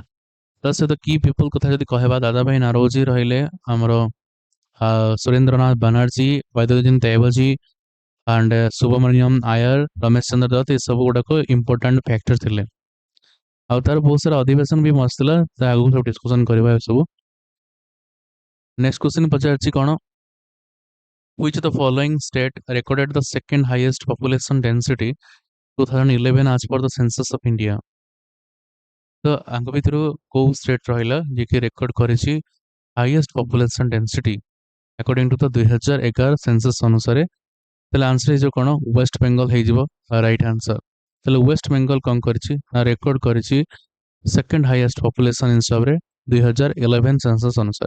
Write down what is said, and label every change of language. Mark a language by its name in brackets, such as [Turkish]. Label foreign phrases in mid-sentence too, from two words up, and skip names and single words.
[Odia] ତା ସହିତ କି ପିପୁଲ କଥା ଯଦି କହିବା ଦାଦା ଭାଇ ନାରୋଜି ରହିଲେ, ଆମର ସୁରେନ୍ଦ୍ରନାଥ ବାନାର୍ଜୀ, ବୈଦ୍ୟନାଥ ଦେବଜୀ ଆଣ୍ଡ ସୁବ୍ରମଣ୍ୟମ ଆୟର, ରମେଶ ଚନ୍ଦ୍ର ଦତ୍ତ, ଏସବୁ ଗୁଡାକ [English] important factor [Odia] ଥିଲେ। ଆଉ ତାର ବହୁତ ସାରା ଅଧିବେଶନ ବି ମସ୍ତ ଥିଲା, ତା ଆଗକୁ ସବୁ ଡିସ୍କସନ୍ କରିବା ଏସବୁ। [English] Next question [Odia] ପଚାରୁଛି କ'ଣ [English] which of the following state recorded the second highest population density 2011 as per the census of India। [Odia] ତ ଆଙ୍କ ଭିତରୁ କୋଉ ଷ୍ଟେଟ୍ ରହିଲା ଯିଏକି ରେକର୍ଡ କରିଛି [English] highest population density according to the 2011 census [Odia] ଅନୁସାରେ? ତାହେଲେ ଆନ୍ସର ହେଇଯିବ କ'ଣ ୱେଷ୍ଟ ବେଙ୍ଗଲ ହେଇଯିବ [English] right answer. [Odia] ତାହେଲେ ୱେଷ୍ଟ ବେଙ୍ଗଲ କ'ଣ କରିଛି ନା ରେକର୍ଡ କରିଛି [English] second highest population [Odia] ହିସାବରେ 2011 ସେନ୍ସସ୍ ଅନୁସାରେ।